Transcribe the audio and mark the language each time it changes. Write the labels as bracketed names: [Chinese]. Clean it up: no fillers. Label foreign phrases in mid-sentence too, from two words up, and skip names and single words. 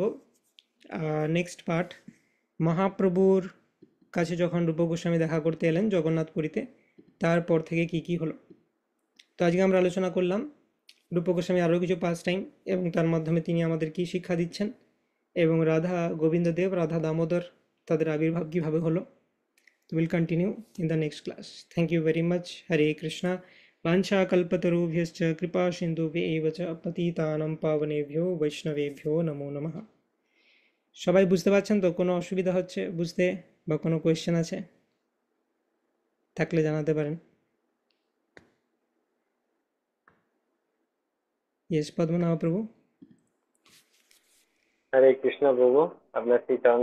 [English] next part, [Bangla] মহাপ্রভুর কাছে যখন রূপ গোস্বামী দেখা করতে এলেন জগন্নাথপুরীতে, তারপর থেকে কি কি হলো। তো আজকে আমরা আলোচনা করলাম রূপ গোস্বামী আরও কিছু পাস টাইম, এবং তার মাধ্যমে তিনি আমাদের কি শিক্ষা দিচ্ছেন, এবং রাধা গোবিন্দদেব, রাধা দামোদর, তাদের আবির্ভাব কীভাবে হলো। [English] তো will continue in the next class. thank you very much. [Sanskrit] হরে কৃষ্ণা। বাঞ্ছা কল্পতরুভ্যশ্চ কৃপা সিন্ধুভ্যেব চ পতিতানাং পাবনেভ্যো বৈষ্ণবেভ্যো নমো নমঃ। [Bangla] সবাই বুঝতে পারছেন তো? কোনো অসুবিধা হচ্ছে বুঝতে, বা কোনো কোয়েশ্চেন আছে থাকলে জানাতে পারেন। ইয়েস পদ্মনাভ প্রভু। [Sanskrit] হরে কৃষ্ণ [Bangla] প্রভু, আপনার শ্রী চরণ